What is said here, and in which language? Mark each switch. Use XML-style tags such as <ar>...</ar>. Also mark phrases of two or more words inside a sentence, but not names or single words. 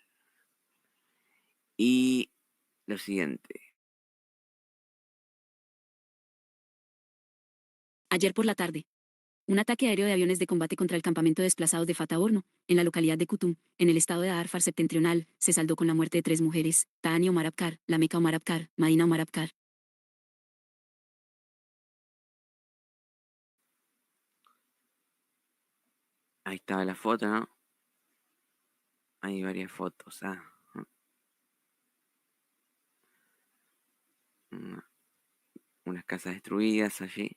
<es>Y lo siguiente. Ayer por la tarde, un ataque aéreo de aviones de combate contra el campamento de desplazados de Fatah Horno, en la localidad de Kutum, en el estado de Darfur septentrional, se saldó con la muerte de 3 mujeres, Tahani Omar Abkar, Lameka Omar Abkar, Madina Omar Abkar. Ahí estaba la foto, ¿no? Hay varias fotos, unas casas destruidas allí.</es>